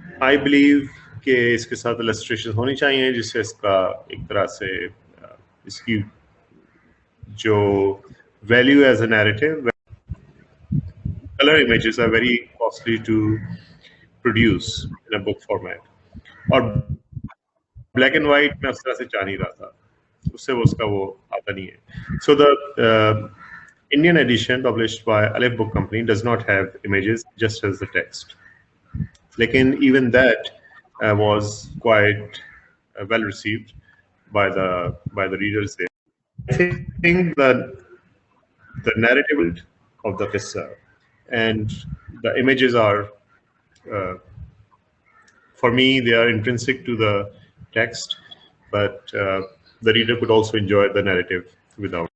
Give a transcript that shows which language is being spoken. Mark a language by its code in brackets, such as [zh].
[en] I believe [ur] کہ اس کے ساتھ illustrations ہونی چاہیے جس سے اس کا ایک طرح سے اس کی جو [en] value as a narrative. Color images are very costly to produce in a book format. [ur] اور black and white میں اس طرح سے چاہ نہیں رہا تھا, اس سے اس کا وہ آتا نہیں ہے. [en] So the Indian edition published by Aleph Book Company does not have images, just has the text. لیکن even that was quite well received by the readers there. I think that the narrative of the qissa and the images are for me they are intrinsic to the text, but the reader could also enjoy the narrative without.